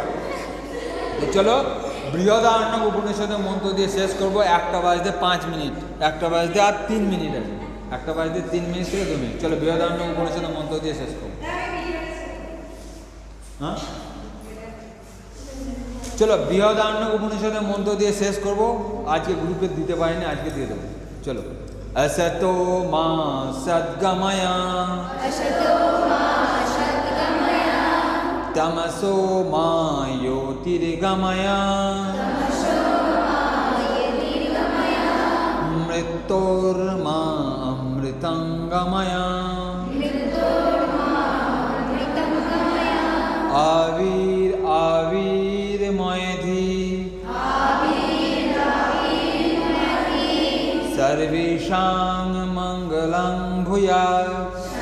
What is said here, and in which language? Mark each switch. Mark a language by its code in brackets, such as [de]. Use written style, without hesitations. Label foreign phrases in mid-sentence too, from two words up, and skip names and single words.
[bn] তো চলো বৃহদারণ্যক উপনিষদের মন্ত্র দিয়ে শেষ করবো 1:05 1 আর 3 মিনিট আছে, 1:03 থেকে 2 মিনিট। চলো বৃহদারণ্যক উপনিষদের মন্ত্র দিয়ে শেষ করবো। হ্যাঁ চলো বৃহদারণ্যক উপনিষদের মন্ত্র দিয়ে শেষ করবো। আজকে গ্রুপে দিতে পারিনি, আজকে দিয়ে দেবো। [sa] চলো असतो मा सद्गमया तमसो मा ज्योतिर्गमया मृत्योर्मा अमृतंगमया आविर्मयधि सर्वेषां मंगलं भूयात्